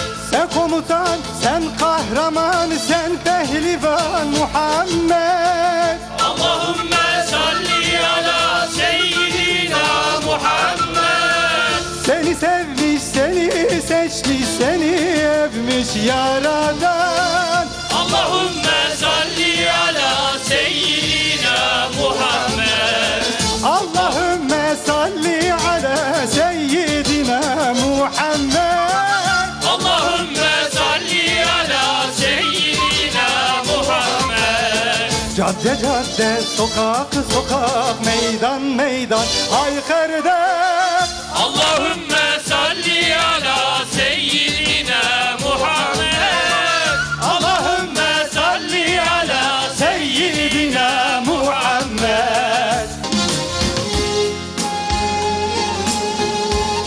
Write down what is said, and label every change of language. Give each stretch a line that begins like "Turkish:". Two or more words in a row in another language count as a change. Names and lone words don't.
Turkish: Sen komutan, sen kahraman, sen pehlivan Muhammed.
Arabic: اللهم صل على سيدنا محمد.
Turkish: Seni sevmiş, seni seçmiş, seni övmüş Yaradan.
Arabic: اللهم صل على سيدنا محمد. اللهم صل على سيدنا محمد. اللهم صل على سيدنا محمد.
Turkish: Cadde cadde, sokak sokak, meydan meydan haykırdı.
Arabic: اللهم صل على سيدنا محمد. اللهم صل على سيدنا محمد.